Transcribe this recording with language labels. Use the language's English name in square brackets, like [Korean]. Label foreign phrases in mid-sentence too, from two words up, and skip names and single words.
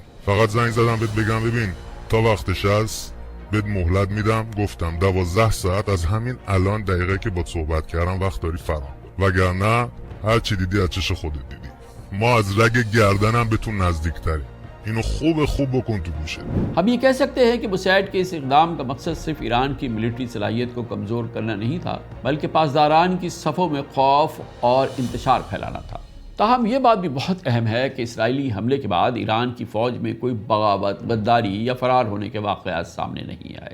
[Persian] فقط زنگ زدم بهت بگم ببین تا وقتش هست بهت مهلت میدم. گفتم 12 ساعت از همین الان دقیقه که با صحبت کردم وقت داری فرار کن، وگرنه هر چی دیدی از چش خودت دیدی. ما از رگ گردنم به تو نزدیکتریم. اینو خوب بکن تو گوشه. [Urdu] ہم یہ کہہ سکتے ہیں کہ موساد کے اس اقدام کا مقصد صرف ایران کی ملٹری صلاحیت کو کمزور کرنا نہیں تھا، بلکہ پاسداران کی صفوں میں خوف اور انتشار پھیلانا تھا. تاہم یہ بات بھی بہت اہم ہے کہ اسرائیلی حملے کے بعد ایران کی فوج میں کوئی بغاوت، غداری یا فرار ہونے کے واقعات سامنے نہیں آئے۔